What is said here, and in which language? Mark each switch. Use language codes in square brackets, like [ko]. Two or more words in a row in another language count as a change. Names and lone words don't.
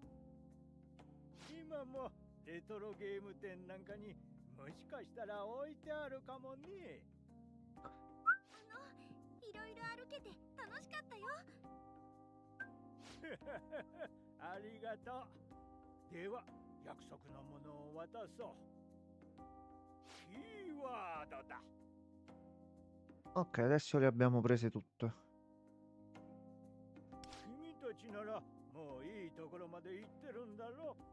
[ja] 今もレトロゲーム店なんかにもしかしたら置いてあるかもね。いろいろ歩けて楽しかったよ。ありがとう。では約束のものを渡そう。キーワードだ。 [it] Ok, adesso le abbiamo prese tutte. [ja] 君たちならもういいところまで行ってるんだろ。